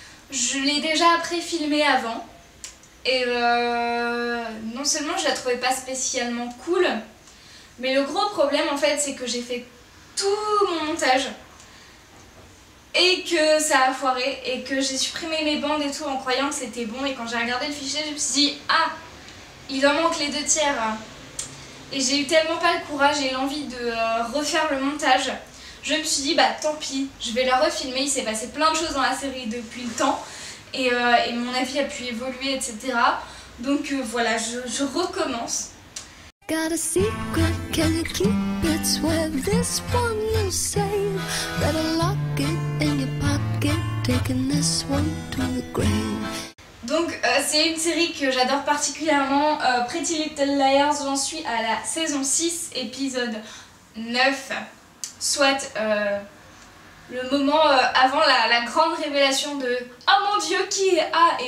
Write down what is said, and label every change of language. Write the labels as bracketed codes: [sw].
[fr] Je l'ai déjà pré-filmé avant et non seulement je la trouvais pas spécialement cool, mais le gros problème en fait c'est que j'ai fait tout mon montage et que ça a foiré et que j'ai supprimé mes bandes et tout en croyant que c'était bon, et quand j'ai regardé le fichier je me suis dit ah, il en manque les 2/3 et j'ai eu tellement pas le courage et l'envie de refaire le montage. Je me suis dit bah tant pis, je vais la refilmer. Il s'est passé plein de choses dans la série depuis le temps et mon avis a pu évoluer, etc. Donc voilà, je recommence. [en] Got a secret, can you keep it? Swear this one you save. Better lock it in your pocket, taking this one to the grave. [fr] Donc c'est une série que j'adore particulièrement, Pretty Little Liars. J'en suis à la saison 6, épisode 9, soit le moment avant la grande révélation de « Oh mon Dieu, qui est A ?»